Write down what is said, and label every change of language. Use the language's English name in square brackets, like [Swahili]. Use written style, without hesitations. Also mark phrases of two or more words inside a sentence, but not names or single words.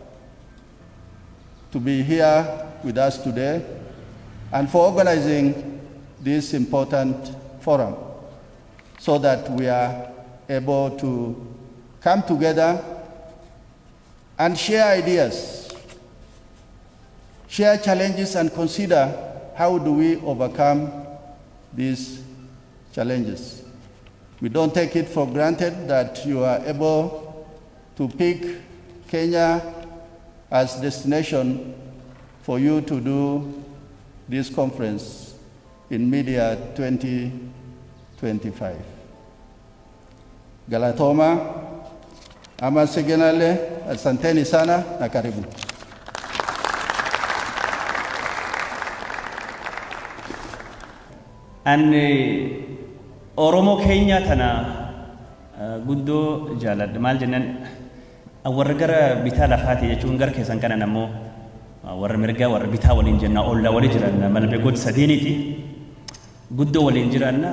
[English] to be here with us today, and for organizing this important forum so that we are able to come together and share ideas, share challenges, and consider how do we overcome these challenges. We don't take it for granted that you are able to pick Kenya as destination for you to do this conference in Media 2025. [Swahili] Galatoma, [Amharic] አመሰግናለሁ, [Swahili] asanteni sana na karibu. [Oromo] Ani Oromo Kenya tana guddo jalad mal jennan warra gara bitaa lafaati jechuun gar keessan kana nammoo warra mirgaa warra bitaa waliin jenna olla wali jiranna malbe god sadeeniti guddo waliin jiranna